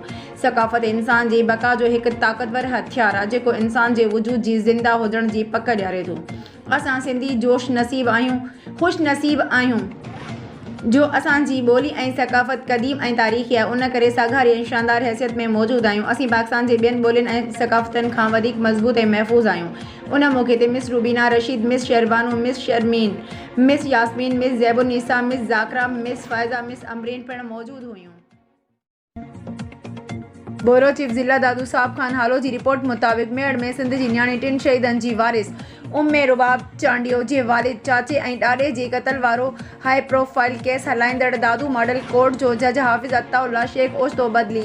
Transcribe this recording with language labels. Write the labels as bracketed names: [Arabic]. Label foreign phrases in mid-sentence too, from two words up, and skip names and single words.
[Sindhi] सकाफ़त इंसान जी बका जो हिकु ताक़तवर हथियार आहे जेको इंसान जे वजूद जी ज़िंदा हुजण जी पक ॾियारे थो। असां सिंधी जोश नसीब आहियूं, ख़ुशि नसीब आहियूं जो असांजी ॿोली ऐं सकाफ़त क़दीम ऐं तारीख़ी आहे। उन करे सागारी ऐं शानदार हैसियत में मौजूदु आहियूं। असीं पाकिस्तान जे ॿियनि ॿोलियुनि ऐं सकाफ़तनि खां वधीक मज़बूत ऐं महफ़ूज़ आहियूं। उन मौक़े ते मिस रूबीना रशीद, मिस शरबानू, मिस शर्मीन, मिस यास्मीन, मिस ज़ैबुन्निसा, मिस ज़ाकरा, मिस फ़ाइज़ा, मिस अमरीन पिण मौजूदु हुयूं। [English] bureau chief [Sindhi] ज़िला दादू साहब खान हालो जी रिपोर्ट मुताबिक़ मेड़ में सिंध जी न्याणी टिनि शहीदनि जी वारिस उम्मे रुबाब चांडियो जे वालिद, चाचे ऐं ॾाॾे जे क़त्ल वारो [English] high profile case [Sindhi] हलाईंदड़ दादू मॉडल कोर्ट जो जज हाफ़िज़ अताउल्ला शेख ओचितो बदिली।